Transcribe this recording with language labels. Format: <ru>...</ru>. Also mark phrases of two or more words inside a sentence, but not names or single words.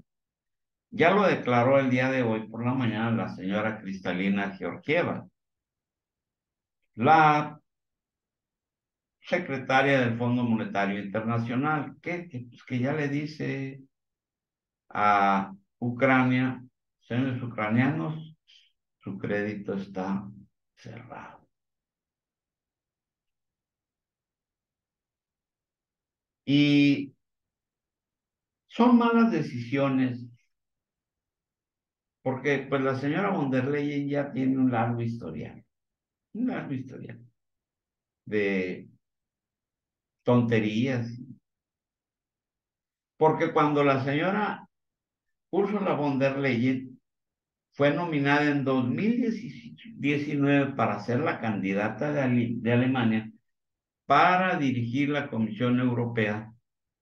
<es>Ya lo declaró el día de hoy por la mañana la señora Cristalina Georgieva, la secretaria del Fondo Monetario Internacional, que ya le dice a Ucrania, señores ucranianos, su crédito está cerrado. Y son malas decisiones, porque pues la señora von der Leyen ya tiene un largo historial de tonterías, porque cuando la señora Ursula von der Leyen fue nominada en 2019 para ser la candidata de Alemania para dirigir la Comisión Europea.</es>